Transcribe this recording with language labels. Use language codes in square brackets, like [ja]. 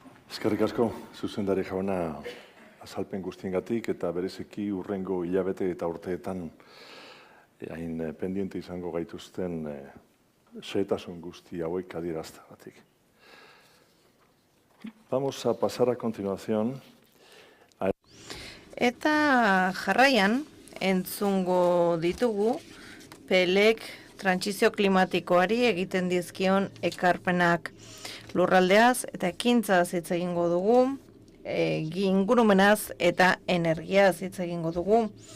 [eu] Eskerrik asko, zuzendari jauna, azalpen guztiengatik eta bereziki hurrengo hilabete eta urteetan hain pendiente izango gaituzten xehetasun guzti hauek adierazteagatik. [es] Vamos a pasar a continuación. [eu] Eta jarraian entzungo ditugu PELek trantsizio klimatikoari egiten dizkion ekarpenak lurraldeaz eta ekintzaz hitz egingo dugu, ingurumenaz eta energiaz hitz egingo dugu.